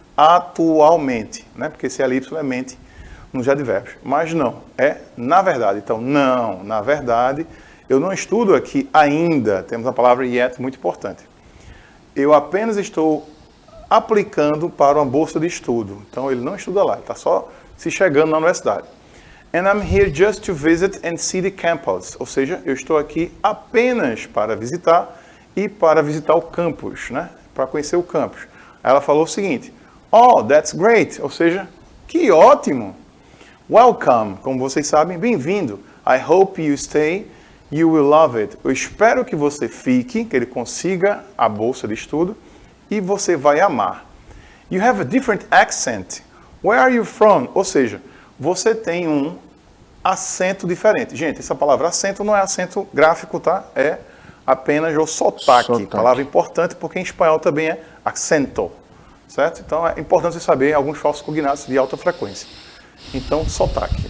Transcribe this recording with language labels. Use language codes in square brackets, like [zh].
[pt] Atualmente, né? Porque esse elipso é mente nos advérbios. Mas não, é na verdade. Então, não, na verdade, Eu não estudo aqui ainda, temos a palavra yet muito importante. Eu apenas estou aplicando para uma bolsa de estudo. Então ele não estuda lá, ele está só se chegando na universidade. [en] And I'm here just to visit and see the campus. [pt] Ou seja, eu estou aqui apenas para visitar e para visitar o campus, né? Para conhecer o campus. Aí ela falou o seguinte: [en] oh, that's great. [pt] Ou seja, que ótimo. [en] Welcome. [pt] Como vocês sabem, bem-vindo. [en] I hope you stay. You will love it. [pt] Eu espero que você fique, que ele consiga a bolsa de estudo e você vai amar. [en] You have a different accent. Where are you from? [pt] Ou seja, você tem um acento diferente. Gente, essa palavra acento não é acento gráfico, tá? É apenas o sotaque. Palavra importante porque em espanhol também é acento, certo? Então é importante você saber alguns falsos cognatos de alta frequência. Então, sotaque.